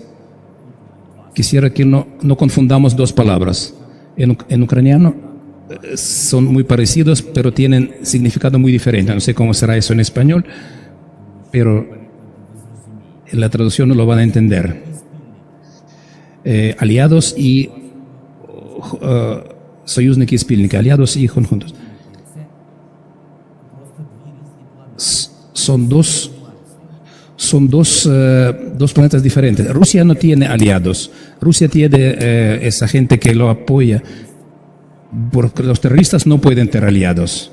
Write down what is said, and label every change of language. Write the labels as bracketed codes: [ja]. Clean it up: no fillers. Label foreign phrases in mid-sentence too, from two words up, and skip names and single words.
[es] Quisiera que no confundamos dos palabras. En ucraniano son muy parecidos, pero tienen significado muy diferente. No sé cómo será eso en español, pero en la traducción no lo van a entender. Aliados y [uk] союзники и спільники, [es] aliados y conjuntos. Son dos planetas diferentes. Rusia no tiene aliados. Rusia tiene esa gente que lo apoya. Porque los terroristas no pueden tener aliados.